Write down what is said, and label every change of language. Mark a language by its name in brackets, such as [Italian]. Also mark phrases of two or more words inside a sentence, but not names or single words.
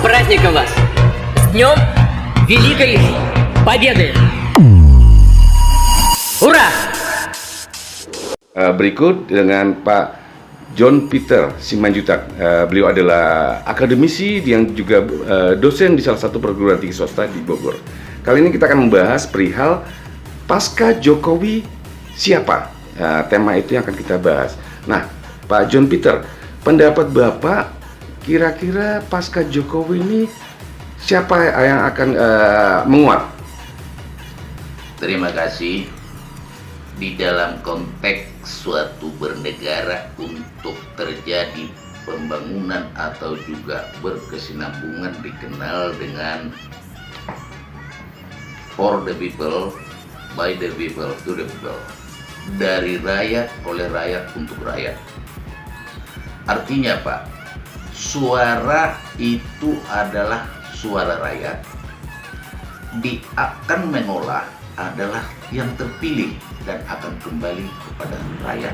[Russian] праздником вас! С днем Великой Победы! Ура! [Indonesian] Berikut dengan Pak John Peter Simanjuntak. Beliau adalah akademisi yang juga dosen di salah satu perguruan tinggi swasta di Bogor. Kali ini kita akan membahas perihal pasca Jokowi siapa. Tema itu yang akan kita bahas. Nah, Pak John Peter, pendapat Bapak kira-kira pasca Jokowi ini siapa yang akan menguat? Terima kasih. Di dalam konteks suatu bernegara untuk terjadi pembangunan atau juga berkesinambungan dikenal dengan [English] for the people, by the people, to the people. [Indonesian] Dari rakyat, oleh rakyat, untuk rakyat. Artinya Pak, suara itu adalah suara rakyat. Akan mengolah adalah yang terpilih dan akan kembali kepada rakyat.